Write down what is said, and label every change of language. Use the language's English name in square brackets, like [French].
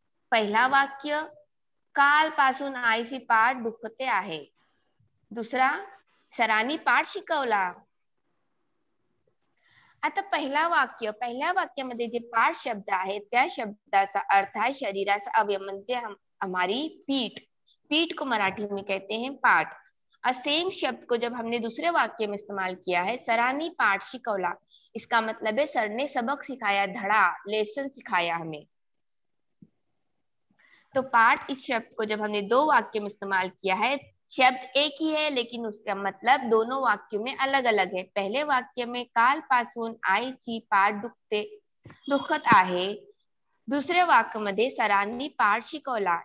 [Marathi] पहिला वाक्य कालपासून आईची पाठ दुखते आहे। दुसरा सरांनी पाठ शिकवला। आता पहिल्या वाक्यामध्ये जे पाठ शब्द आहे त्या शब्दाचा अर्थ आहे शरीराचा अवयव, म्हणजे [Hindi] हमारी पीठ, पीठ को मराठी में कहते हैं पाठ। और सेम शब्द को जब हमने दूसरे वाक्य में इस्तेमाल किया है, [Marathi] सरांनी पाठ शिकवला, [Hindi] इसका मतलब है सर ने सबक सिखाया, धड़ा लेसन सिखाया हमें। तो पाठ इस शब्द को जब हमने दो वाक्य में इस्तेमाल किया है, शब्द एक ही है लेकिन उसका मतलब दोनों वाक्यों में अलग अलग है। पहले वाक्य में [Marathi] कालपासून आईची पाठ दुखत आहे, दुसऱ्या वाक्यामध्ये सरांनी पाठ शिकवला।